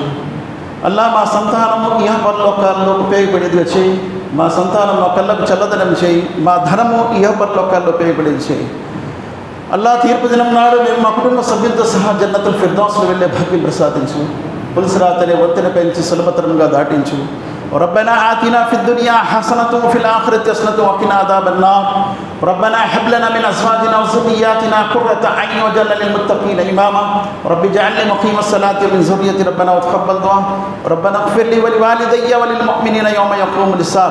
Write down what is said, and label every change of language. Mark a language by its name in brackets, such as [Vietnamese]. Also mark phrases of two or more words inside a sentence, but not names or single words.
[Telugu] అల్లా మా సంతానము ఇహ పరలోకాల్లో ఉపయోగపడేదిగా చేయి. మా సంతానం మా కళ్ళకు చల్లదనం చేయి. మా ధనము ఇహ పరలోకాల్లో ఉపయోగపడేది చేయి. అల్లా తీర్పు దినం నాడు మేము మా కుటుంబ సభ్యులతో సహా జన్నతుల్ ఫిర్దౌస్లో వెళ్ళే భాగ్యం ప్రసాదించు. పులిసిరాత్ అనే వంతెన పెంచి సులభతరంగా దాటించు. [Arabic] ربنا آتنا في الدنيا حسنة وفي الآخرة حسنة وقنا عذاب النار. ربنا هب لنا من أزواجنا وذرياتنا قرة أعين واجعلنا للمتقين إماما. رب اجعلني مقيم الصلاة ومن ذريتي ربنا وتقبل دعاء. ربنا اغفر لي ولوالدي وللمؤمنين يوم يقوم الحساب.